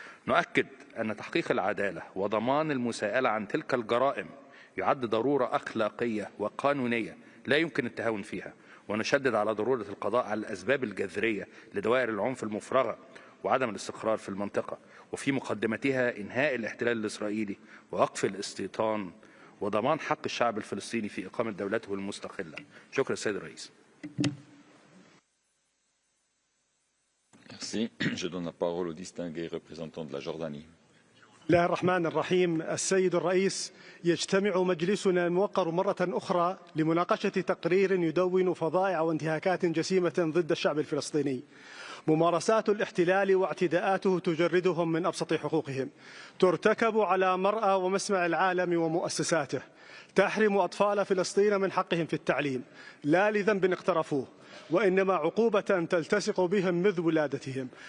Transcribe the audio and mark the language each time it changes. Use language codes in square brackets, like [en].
[ar] نؤكد أن تحقيق العدالة وضمان المساءلة عن تلك الجرائم يعد ضرورة أخلاقية وقانونية لا يمكن التهاون فيها، ونشدد على ضرورة القضاء على الأسباب الجذرية لدوائر العنف المفرغة وعدم الاستقرار في المنطقة، وفي مقدمتها إنهاء الاحتلال الإسرائيلي ووقف الاستيطان وضمان حق الشعب الفلسطيني في إقامة دولته المستقلة. شكرا السيد الرئيس. [fr] Merci. Je donne la parole au distingué représentant de la Jordanie. [ar] الله الرحمن الرحيم. السيد الرئيس، يجتمع مجلسنا الموقر مرة أخرى لمناقشة تقرير يدون فظائع وانتهاكات جسيمة ضد الشعب الفلسطيني. ممارسات الاحتلال واعتداءاته تجردهم من أبسط حقوقهم، ترتكب على مرأى ومسمع العالم ومؤسساته، تحرم أطفال فلسطين من حقهم في التعليم لا لذنب اقترفوه، وإنما عقوبة تلتصق بهم منذ ولادتهم.